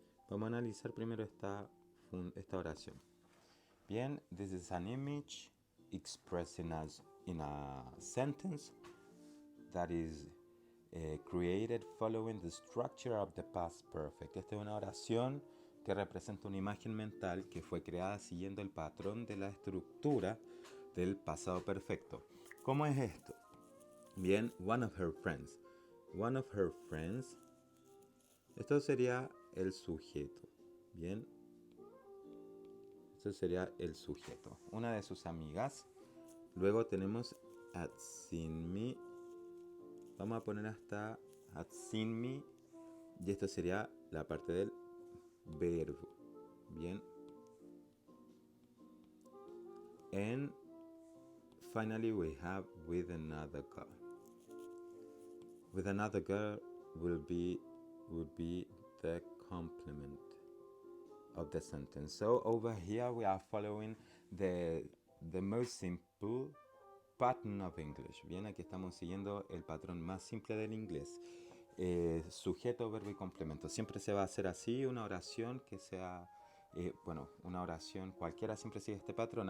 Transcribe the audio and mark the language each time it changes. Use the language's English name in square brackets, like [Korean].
[Spanish] Vamos a analizar primero esta oración. [English] Bien, this is an image expressing us in a sentence that is created following the structure of the past perfect. [Spanish] Esta es una oración que representa una imagen mental que fue creada siguiendo el patrón de la estructura del pasado perfecto. ¿Cómo es esto? Bien, [English] one of her friends. One of her friends. [Spanish] Esto sería el sujeto. Bien. Esto sería el sujeto. Una de sus amigas. Luego tenemos [English] had seen me. [Spanish] Vamos a poner hasta had seen me. Y esto sería la parte del verbo. Bien. [English] And finally we have with another girl. With another girl would be the complement of the sentence. So over here we are following the most simple pattern of English. [Spanish] Bien, aquí estamos siguiendo el patrón más simple del inglés. sujeto, verbo y complemento. Siempre se va a hacer así una oración que sea, bueno, una oración cualquiera siempre sigue este patrón.